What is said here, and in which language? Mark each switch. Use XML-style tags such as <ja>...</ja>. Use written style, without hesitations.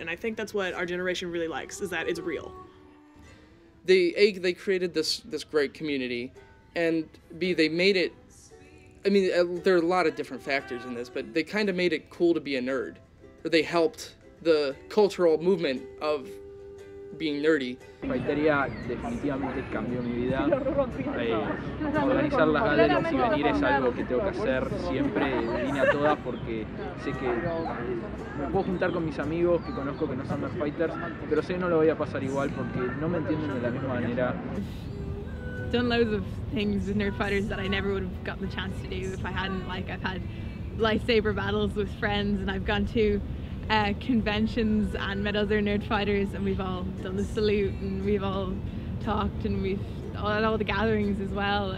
<en>And I think that's what our generation really likes, is that it's real. They created this great community, and B, they made it. I mean, there are a lot of different factors in this, but they kind of made it cool to be a nerd, or they helped the cultural movement of being nerdy.</en> <es>Nerdfightería definitivamente cambió mi vida. Organizar las galleries y venir es algo que tengo que hacer siempre, de línea toda, porque sé que me puedo juntar con mis amigos que conozco que no son Nerdfighters, pero sé que no lo voy a pasar igual porque no me entienden de la misma manera.</es> <en>Done loads of things with Nerdfighters that I never would have gotten the chance to do if I hadn't. Like, I've had lightsaber battles with friends, and I've gone to conventions and met other Nerdfighters, and we've all done the salute, and we've all talked, and we've at all the gatherings as well.</en>